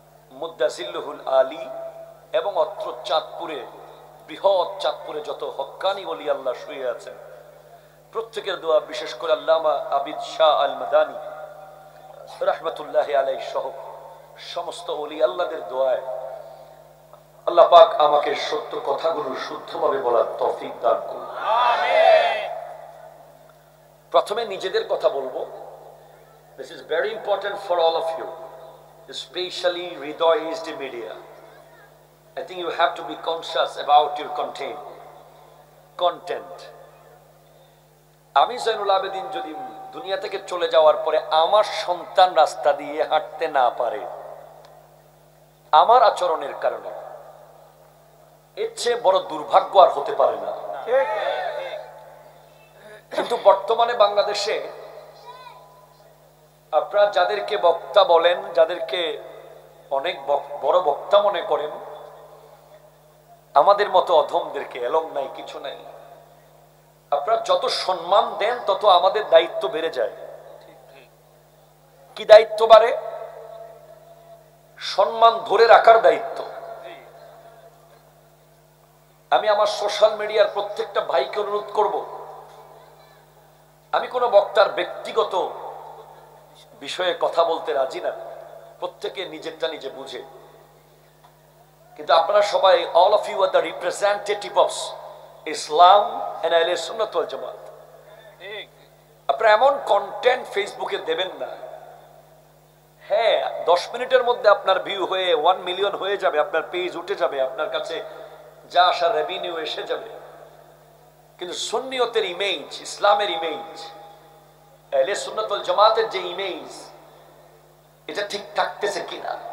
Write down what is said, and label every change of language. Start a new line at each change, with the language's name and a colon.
Bangla: মুদ্দাজিল্লুহুল আলী এবং অত্র চাঁদপুরে, বৃহৎ চাঁদপুরে যত হক্কানি ওলি আল্লাহ শুয়ে আছেন প্রত্যেকের দোয়া, বিশেষ করে আল্লামা আবিদ শাহ আল মাদানী রাহমাতুল্লাহ আলাইহি সহ সমস্ত ওলি আল্লাহদের দোয়ায় আল্লাহ পাক আমাকে সত্য কথাগুলো শুদ্ধভাবে বলার তৌফিক দান করুন। আমিন। প্রথমে নিজেদের কথা বলবো।
English: This is very important for all of you, especially Hridoy-ized media. I think you have to be conscious about your content.
Bangla: আমি জয়নুল আবেদিন যদি দুনিয়া থেকে চলে যাওয়ার পরে আমার সন্তান রাস্তা দিয়ে হাঁটতে না পারে আমার আচরণের কারণে, এর চেয়ে বড় দুর্ভাগ্য আর হতে পারে না। কিন্তু বর্তমানে বাংলাদেশে আপনারা যাদেরকে বক্তা বলেন, যাদেরকে অনেক বড় বক্তা মনে করেন, আমাদের মতো অধমদেরকে এলং নাই, কিছু নাই। আপনারা যত সম্মান দেন তত আমাদের দায়িত্ব বেড়ে যায়। কি দায়িত্ব বাড়ে? সম্মান ধরে রাখার দায়িত্ব। আমি আমার সোশ্যাল মিডিয়ার প্রত্যেকটা ভাইকে অনুরোধ করব, আমি কোনো বক্তার ব্যক্তিগত বিষয়ে কথা বলতে রাজি না, প্রত্যেকে নিজেরটা নিজে বুঝে। কিন্তু আপনারা সবাই,
English: all of you are the representative of Islam and Ahle Sunnat wal Jamaat.
Bangla: আপনারা এমন কন্টেন্ট ফেসবুকে দেবেন না, হ্যাঁ 10 মিনিটের মধ্যে আপনার ভিউ হয়ে 1 মিলিয়ন হয়ে যাবে, আপনার পেজ উঠে যাবে, আপনার কাছে যা আসা রেভিনিউ এসে যাবে, কিন্তু সুন্নিয়তের ইমেজ, ইসলামের ইমেজ, আহলে সুন্নাত ওয়াল জামাতের যে ইমেজ, এটা ঠিক থাকতেছে কিনা।